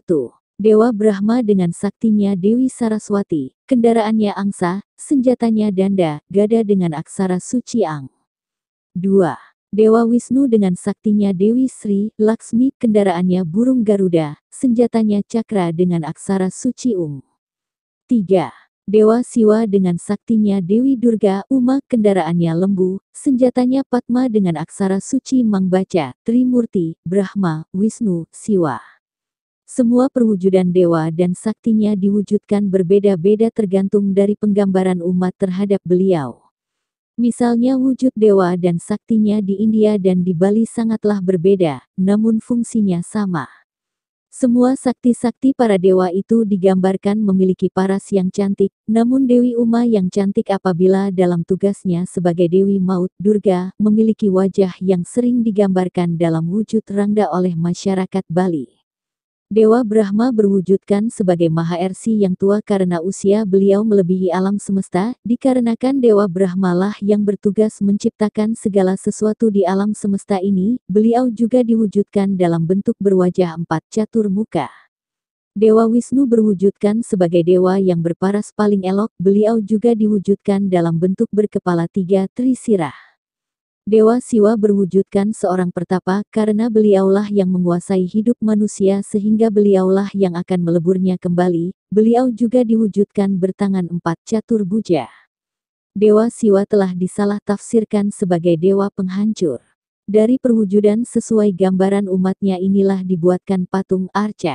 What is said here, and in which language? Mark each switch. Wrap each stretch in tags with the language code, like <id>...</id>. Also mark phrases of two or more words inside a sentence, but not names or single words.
<id>Dewa Brahma dengan saktinya Dewi Saraswati, kendaraannya angsa, senjatanya danda, gada dengan aksara suci Ang. 2. Dewa Wisnu dengan saktinya Dewi Sri, Laksmi, kendaraannya burung Garuda, senjatanya cakra dengan aksara suci Ung. 3. Dewa Siwa dengan saktinya Dewi Durga, Uma, kendaraannya lembu, senjatanya Padma dengan aksara suci Mangbaca, Trimurti, Brahma, Wisnu, Siwa. Semua perwujudan dewa dan saktinya diwujudkan berbeda-beda tergantung dari penggambaran umat terhadap beliau. Misalnya wujud dewa dan saktinya di India dan di Bali sangatlah berbeda, namun fungsinya sama. Semua sakti-sakti para dewa itu digambarkan memiliki paras yang cantik, namun Dewi Uma yang cantik apabila dalam tugasnya sebagai Dewi Maut, Durga, memiliki wajah yang sering digambarkan dalam wujud rangda oleh masyarakat Bali. Dewa Brahma berwujudkan sebagai Maha Ersi yang tua karena usia beliau melebihi alam semesta, dikarenakan Dewa Brahma lah yang bertugas menciptakan segala sesuatu di alam semesta ini, beliau juga diwujudkan dalam bentuk berwajah 4 catur muka. Dewa Wisnu berwujudkan sebagai dewa yang berparas paling elok, beliau juga diwujudkan dalam bentuk berkepala 3 trisirah. Dewa Siwa berwujudkan seorang pertapa karena beliaulah yang menguasai hidup manusia sehingga beliaulah yang akan meleburnya kembali, beliau juga diwujudkan bertangan 4 catur bhuja. Dewa Siwa telah disalah tafsirkan sebagai dewa penghancur. Dari perwujudan sesuai gambaran umatnya inilah dibuatkan patung arca.</id>